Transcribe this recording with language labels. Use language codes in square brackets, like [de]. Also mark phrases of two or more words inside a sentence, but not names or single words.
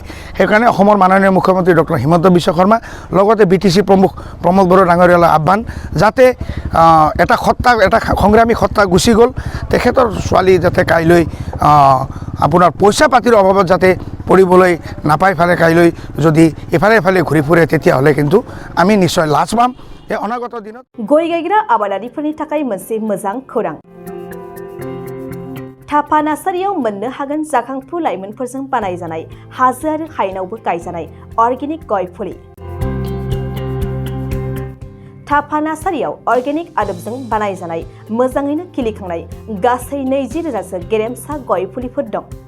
[as] সেইকাৰণে অসমৰ মাননীয় মুখ্যমন্ত্ৰী ডক্টৰ হিমন্ত বিশ্ব শৰ্মা লগতে BTC প্ৰমুখ প্ৰমোদ বড়ো ডাঙৰীয়ালৈ আহ্বান, যাতে এটা সংগ্ৰামী সত্তা গুচি গ'ল, তেখেতৰ ছোৱালী যাতে কাইলৈ আপোনাৰ পইচা পাতিৰ অভাৱত যাতে পঢ়িবলৈ নাপাই ফালে কাইলৈ যদি এফালে ঘূৰি ফুৰে তেতিয়াহ'লে কিন্তু আমি নিশ্চয় লাজ পাম। এই অনাগত দিনত [brx] गय गायग्रा आबादारिफोरनि थाखाय मोनसे मोजां खौरां। थाफा नार्सारियाव मोननो हागोन जाखांफु लाइमोनफोरजों बानायजानाय हाजो आरो हायेनावबो गायजानाय अर्गेनिक गय फुलि। थाफा नार्सारियाव अर्गेनिक आदबजों बानायजानाय मोजाङैनो खिलिखांनाय गासै 20,000सो गेरेमसा गय फुलिफोर दं।